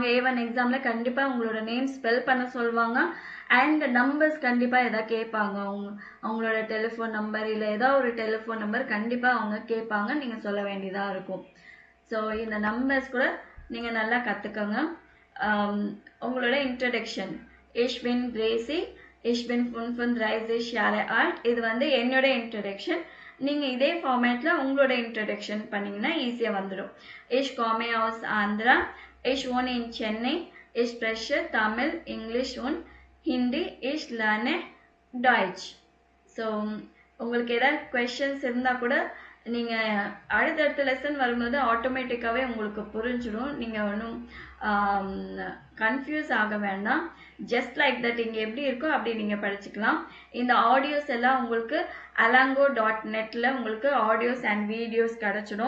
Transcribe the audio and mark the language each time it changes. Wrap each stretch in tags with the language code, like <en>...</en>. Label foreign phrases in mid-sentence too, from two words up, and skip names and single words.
<ta>A1 எக்ஸாமில் கண்டிப்பாக உங்களோட</ta> <en>name spell</en> <ta>பண்ண சொல்லுவாங்க. அண்ட் நம்பர்ஸ் கண்டிப்பாக எதாவது கேட்பாங்க. அவங்களோட</ta> <en>telephone number</en> <ta>இல்லை ஏதாவது ஒரு</ta> <en>telephone number</en> <ta>கண்டிப்பாக அவங்க கேட்பாங்க, நீங்கள் சொல்ல வேண்டியதாக இருக்கும். ஸோ இந்த நம்பர்ஸ் கூட நீங்கள் நல்லா கற்றுக்கோங்க. உங்களோட இன்ட்ரடக்ஷன்,</ta> <de>Ich bin Gracie, ich bin 35 Jahre alt.</de> <ta>இது என்னோட இன்ட்ரடக்ஷன். நீங்கள் இதே ஃபார்மேட்டில் உங்களோட இன்ட்ரடக்ஷன் பண்ணிங்கன்னா ஈஸியாக வந்துடும்.</ta> <de>Ich komme aus Andhra, ich wohne in Chennai, ich spreche Tamil, English und Hindi, ich lerne Deutsch.</de> <ta>ஸோ உங்களுக்கு ஏதாவது கொஷின்ஸ் இருந்தால் கூட நீங்கள் அடுத்தடுத்த லெசன் வரும்போது ஆட்டோமேட்டிக்காகவே உங்களுக்கு புரிஞ்சிடும். நீங்கள் ஒன்றும் கன்ஃபியூஸ் ஆக வேண்டாம்.</ta> <en>just like that</en> <ta>இங்கே எப்படி இருக்கோ அப்படி நீங்கள் படிச்சுக்கலாம். இந்த ஆடியோஸ் எல்லாம் உங்களுக்கு alango.netல உங்களுக்கு</ta> <en>audios and videos</en> <ta>கிடச்சிடும்.</ta>